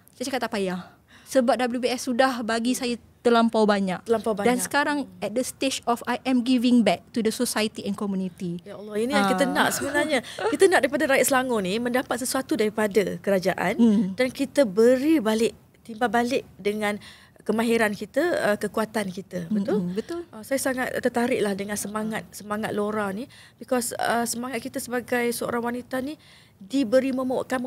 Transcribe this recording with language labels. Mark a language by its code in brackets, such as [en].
[ms] Saya cakap tak payah, sebab WBS sudah bagi saya terlampau banyak. Dan sekarang [en] at the stage of I am giving back to the society and community. [ms] Ya Allah, ini yang kita nak sebenarnya. Kita nak daripada rakyat Selangor ni mendapat sesuatu daripada kerajaan dan kita beri balik, timbal balik dengan kemahiran kita, kekuatan kita. Betul? Betul. Saya sangat tertariklah dengan semangat Laura ni, because semangat kita sebagai seorang wanita ni diberi momokkan.